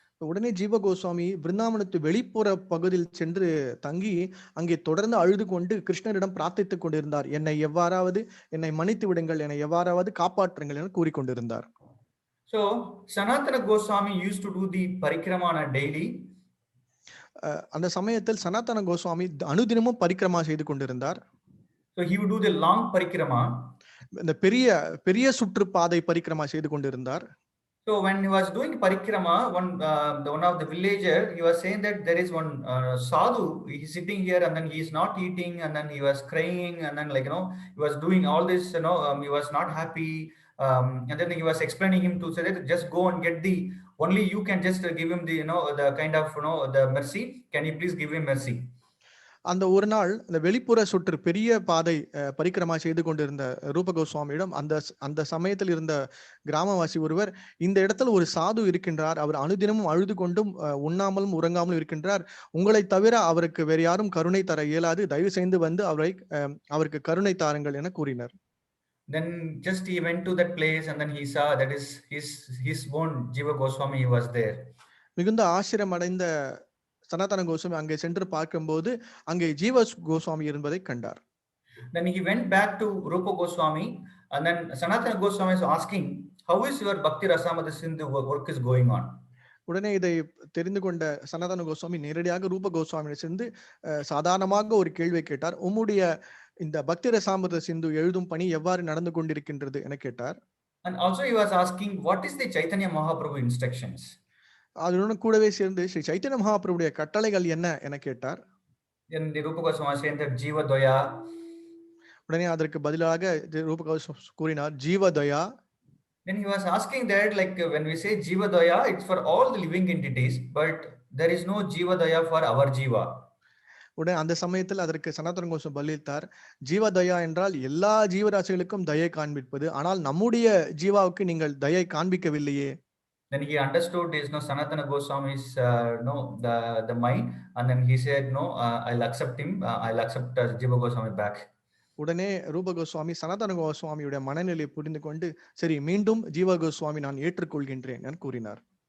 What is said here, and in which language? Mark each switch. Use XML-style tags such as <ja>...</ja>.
<ta>உடனே ஜீவ கோஸ்வாமி பிருந்தாவனத்து வெளிப்புற பகுதியில் சென்று தங்கி அங்கே தொடர்ந்து அழுது கொண்டு கிருஷ்ணரிடம் பிரார்த்தித்துக் கொண்டிருந்தார், என்னை மன்னித்து விடுங்கள், என்னை எவ்வாறாவது காப்பாற்றுங்கள் என கூறிக்கொண்டிருந்தார்.</ta> <en>So Sanatana Goswami used to do the parikrama daily.</en> <ta>அந்த சமயத்தில் சனாதன கோஸ்வாமி அனுதினமும் பரிக்கிரமா செய்து கொண்டிருந்தார்.</ta> <en>So he would do the long parikrama.</en> <ta>இந்த பெரிய சுற்றுப்பாதை பரிக்கிரமா செய்து கொண்டிருந்தார்.</ta> <en>So when he was doing parikrama, one of the villager, he was saying that there is one sadhu, he is sitting here and then he is not eating, and then he was crying, and then he was doing all this, he was not happy, and then he was explaining him to say that just go and get only you can just give him the kind of the mercy, can you please give him mercy.</en> <ta>அந்த ஒரு நாள் இந்த வெளிப்புற சுற்று பெரிய பாதை பரிக்கிரமா செய்து கொண்டிருந்த ரூப கோஸ்வாமியிடம் அந்த சமயத்தில் இருந்த கிராமவாசி ஒருவர், இந்த இடத்துல ஒரு சாது இருக்கின்றார், அவர் அனுதினமும் அழுது கொண்டும் உண்ணாமலும் உறங்காமலும் இருக்கின்றார், உங்களை தவிர அவருக்கு வேறு யாரும் கருணை தர இயலாது, தயவு செய்து வந்து அவருக்கு கருணை தாருங்கள் என கூறினார்.</ta> <en>Then just he went to that place, and then he saw that is his own Jiva Goswami was there.</en> <ta>மிகுந்த ஆச்சரியம் அடைந்த சனாதன கோஸ்வாமி அங்கே சென்று பார்க்கும்போது அங்கே ஜீவ கோஸ்வாமி இருப்பதை கண்டார்.</ta> <en>Then he went back to Rupa Goswami, and then Sanatana Goswami is asking, how is your Bhakti Rasamrita Sindhu work is going on?</en> <ta>உடனே இதை தெரிந்து கொண்ட சனாதன கோஸ்வாமி நேரடியாக ரூப கோஸ்வாமியை சென்று சாதாரணமாக ஒரு கேள்வியை கேட்டார், உம்முடைய இந்த பக்தி ரசாமிர்த சிந்து எழுதும் பணி எவ்வாறு நடந்து கொண்டிருக்கின்றது என கேட்டார்.</ta> <en>And also he was asking, what is the Chaitanya Mahaprabhu instructions?</en> <ta>அதனுடன் கூடவே சேர்ந்து ஸ்ரீ சைத்தன்ய மகாபிரபுடைய கட்டளைகள் என்ன என கேட்டார்.</ta> <en>Then the Rupa Goswami said that Jiva Daya.</en> <ta>உடனே அதற்கு பதிலாக ரூப கோஸ்வாமி கூறினார், ஜீவ தயா.</ta> <en>Then he was asking that, like when we say Jiva Daya, it's for all the living entities, but there is no Jiva Daya for our Jiva.</en> <ta>உடனே அந்த சமயத்தில் அதற்கு சனாதன கோஸ்வாமி பதிலளித்தார், ஜீவ தயா என்றால் எல்லா ஜீவராசிகளுக்கும் தயை காண்பிப்பது, ஆனால் நம்முடைய ஜீவாவுக்கு நீங்கள் தயை காண்பிக்கவில்லையே.</ta> <en>Then he understood is Sanatana Goswami's the mind, and then he said no, I'll accept him, I'll accept Jiva Goswami back.</en> <ta>உடனே ரூப கோஸ்வாமி சனாதன கோஸ்வாமியுடைய மனநிலையை புரிந்து கொண்டு, சரி மீண்டும் ஜீவ கோஸ்வாமி நான் ஏற்றுக்கொள்கின்றேன் என கூறினார்.</ta>